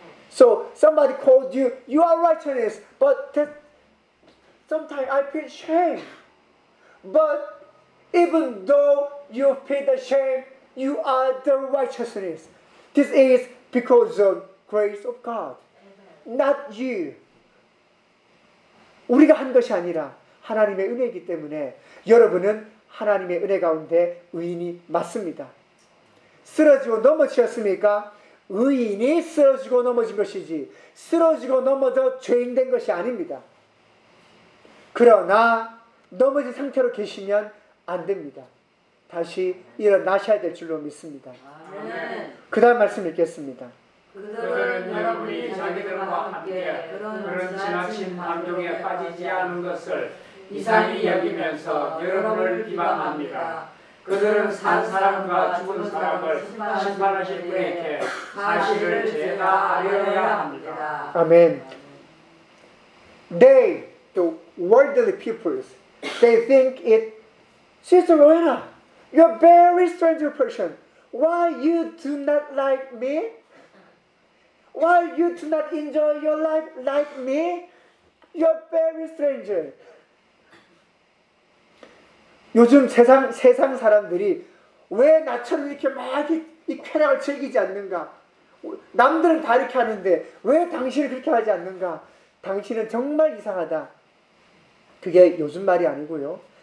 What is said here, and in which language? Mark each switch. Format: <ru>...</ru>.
<en>So somebody called you, you are righteous, but sometimes I feel shame. But even though you feel the shame, you are the righteousness. This is because of grace of God, not you.</en> <ko>우리가 한 것이 아니라 하나님의 은혜이기 때문에 여러분은 하나님의 은혜 가운데 의인이 맞습니다. 쓰러지고 넘어지셨습니까? 의인이 쓰러지고 넘어진 것이지 쓰러지고 넘어져 죄인 된 것이 아닙니다. 그러나 넘어진 상태로 계시면 안 됩니다. 다시 일어나셔야 될 줄로 믿습니다. 그 다음 말씀 읽겠습니다. 그들은 여러분이 자기들과 함께 그런 지나친 방종에 빠지지 않은 것을 이상히 여기면서 여러분을 비방합니다. 그들은 산 사람과 죽은 사람을 심판하실 분에게 사실을 제가 알려야 합니다. 아멘.</ko> <en>They, the worldly peoples, they think it, Sister Rowena, you're a very strange person. Why you do not like me? Why you do not enjoy your life like me? You're very strange.</en> <ko>요즘 세상 사람들이 왜 나처럼 이렇게 막 이 쾌락을 즐기지 않는가? 남들은 다 이렇게 하는데 왜 당신은 그렇게 하지 않는가? 당신은 정말 이상하다. 그게 요즘 말이 아니고요.</ko>